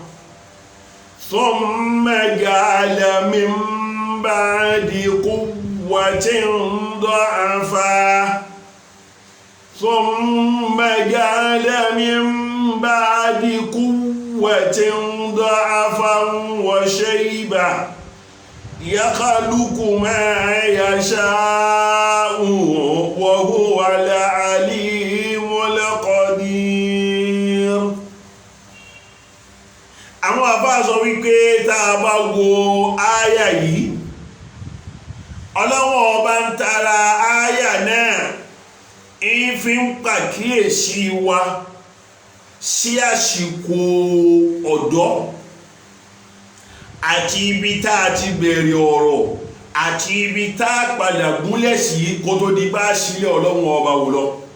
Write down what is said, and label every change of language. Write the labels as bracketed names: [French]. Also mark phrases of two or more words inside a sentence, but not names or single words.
[Arabic] ثم جعل من بعد قوة ضعفا ثم جعل من بعد قوة ضعفا وشيبا يخلق ما يشاء وهو العليم القدير. [Yoruba] Àwọn àfáà sọ wípé tá a bá wo áyà yìí Ọlọ́hun Ọba ń tara áyà náà ń fi ń pàkíyèsí wa sí àsìkò ọ̀dọ́ àti ibi tá a ti bẹ̀rẹ̀ ọ̀rọ̀ àti ibi tá a padà gúnlẹ̀ sí kó tó di bá sílẹ̀ Ọlọ́hun Ọba wò lọ.